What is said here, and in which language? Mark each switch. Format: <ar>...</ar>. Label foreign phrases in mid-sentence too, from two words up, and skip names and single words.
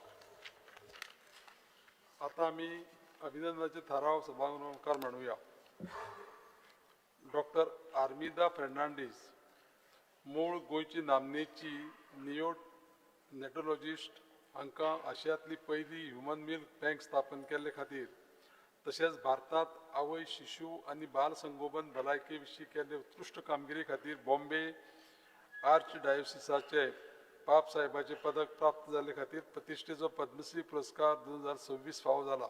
<kok>आता आम्ही अभिनंदनाचे ठराव सभागृहात म्हणूया. डॉक्टर आर्मिदा फेर्नांडीस, मूळ गोयची नामनेची नियोनेटोलॉजिस्ट, हांकां आशियांतली पहिली</kok> <en>human milk bank</en> <kok>स्थापन केल्ले खातीर तशेंच भारतात आवय, शिशु आनी बाल संगोपन भलायके विशीं केल्ले उत्कृश्ट कामगिरी खातीर बॉम्बे आर्च डायोसिसाचे पाप साहेबाचे पदक प्राप्त जाल्ले खातीर प्रतिश्ठेचो पद्मश्री पुरस्कार 2026 फावो जाला.</kok>